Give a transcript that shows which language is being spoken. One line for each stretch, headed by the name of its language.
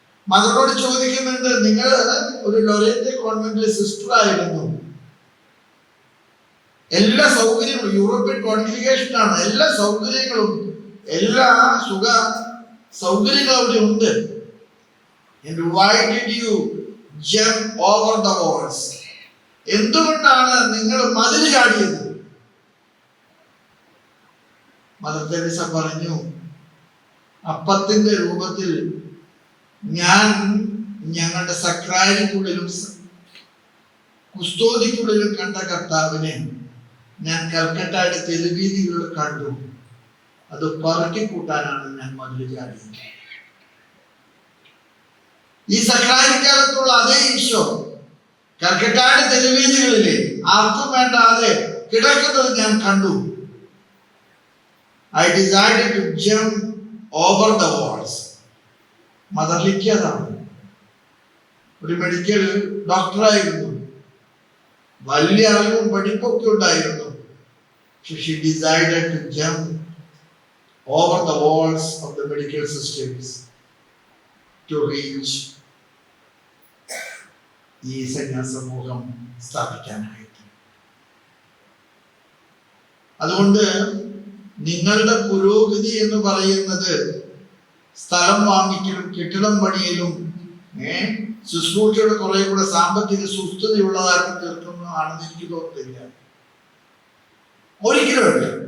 Malayalam: മദറോട് ചോദിക്കുന്നുണ്ട്, നിങ്ങൾ ഒരു ലൊറേറ്റ് കോൺവെന്റിലെ സിസ്റ്റർ ആയിരുന്നു, എല്ലാ സൗകര്യങ്ങളും, യൂറോപ്യൻ കോൺഗ്രിഗേഷനാണ്, എല്ലാ സൗകര്യങ്ങളും, എല്ലാ സുഖ സൗകര്യങ്ങളും അവിടെ ഉണ്ട്.
English: And why did you jump over the walls?
Malayalam: എന്തുകൊണ്ടാണ് നിങ്ങൾ മതിൽ ചാടിയത്? മദർ തെരേസ പറഞ്ഞു, അപ്പത്തിന്റെ രൂപത്തിൽ ഞാൻ ഞങ്ങളുടെ സക്രാരിക്കുള്ളിലും കുസ്തോദിക്കുള്ളിലും കണ്ട കർത്താവിനെ ഞാൻ കൽക്കട്ടയുടെ തെരുവീതികളിൽ കണ്ടു. അത് പറക്കി കൂട്ടാനാണ് ഞാൻ മതിൽ ചാടിയത്. ഈ സക്രാരിക്കകത്തുള്ള അതേ ഈശോ കൽക്കട്ടയുടെ തെരുവീതികളിലെ ആർക്കും വേണ്ടാതെ കിടക്കുന്നത് ഞാൻ കണ്ടു.
English: I decided to jump over the walls.
Malayalam: Mother Litty അതാണ്. ഒരു മെഡിക്കൽ ഡോക്ടറായിരുന്നു, വലിയ അറിവും പഠിപ്പൊക്കെ ഉണ്ടായിരുന്നു.
English: She decided to jump over the walls of the medical systems to reach
Malayalam: ഈ സന്യാസമൂഹം സ്ഥാപിക്കാനായിട്ട്. അതുകൊണ്ട് നിങ്ങളുടെ പുരോഗതി എന്ന് പറയുന്നത് സ്ഥലം വാങ്ങിക്കലും കെട്ടിടം പണിയലും ശുശ്രൂഷയുടെ കുറെ കൂടെ സാമ്പത്തിക സുസ്ഥിതിയുള്ളതാക്കി തീർക്കുന്നതാണെന്ന് എനിക്ക് തോന്നുന്നില്ല. ഒരിക്കലുമല്ല.